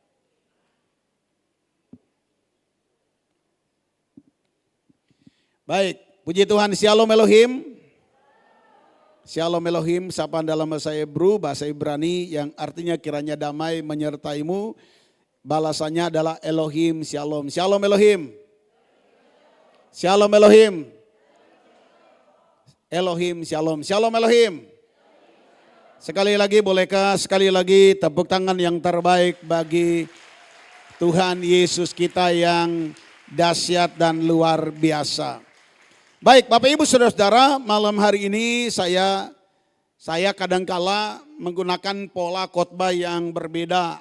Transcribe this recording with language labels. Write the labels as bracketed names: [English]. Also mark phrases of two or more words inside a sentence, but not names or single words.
[Indonesian] Baik, puji Tuhan, [Hebrew] שלום אלוהים. שלום אלוהים, [Indonesian] sapaan dalam bahasa Hebrew, bahasa Ibrani yang artinya kiranya damai menyertaimu. Balasannya adalah [Hebrew] אלוהים שלום. שלום אלוהים. שלום אלוהים. אלוהים שלום. שלום אלוהים. [Indonesian] Sekali lagi bolehkah sekali lagi tepuk tangan yang terbaik bagi Tuhan Yesus kita yang dahsyat dan luar biasa. Baik Bapak Ibu Saudara-saudara, malam hari ini saya kadangkala menggunakan pola khotbah yang berbeda.